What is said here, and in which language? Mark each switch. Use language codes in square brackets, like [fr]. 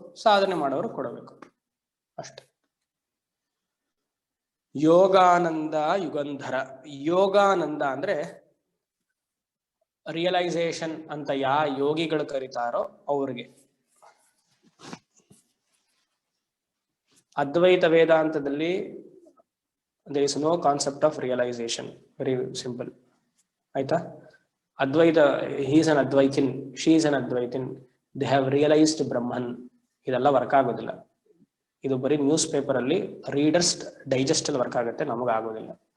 [kn] ಸಾಧನೆ ಮಾಡೋರು ಕೊಡಬೇಕು ಅಷ್ಟೆ. ಯೋಗಾನಂದ ಯುಗಂಧರ. ಯೋಗಾನಂದ ಅಂದ್ರೆ ರಿಯಲೈಸೇಷನ್ ಅಂತ ಯೋಗಿಗಳು ಕರೀತಾರೋ ಅವ್ರಿಗೆ. ಅದ್ವೈತ ವೇದಾಂತದಲ್ಲಿ [en] there is no concept of realization. Very simple. [kn] ಆಯ್ತಾ? [en] Advaita, he is an advaitin, she is an advaitin, they have realized Brahman. [kn] ಇದೆಲ್ಲ ವರ್ಕ್ ಆಗೋದಿಲ್ಲ. ಇದು ಬರೀ ನ್ಯೂಸ್ ಪೇಪರ್ ಅಲ್ಲಿ ರೀಡರ್ಸ್ ಡೈಜೆಸ್ಟ್ ಅಲ್ಲಿ ವರ್ಕ್ ಆಗುತ್ತೆ, ನಮಗೆ ಆಗೋದಿಲ್ಲ.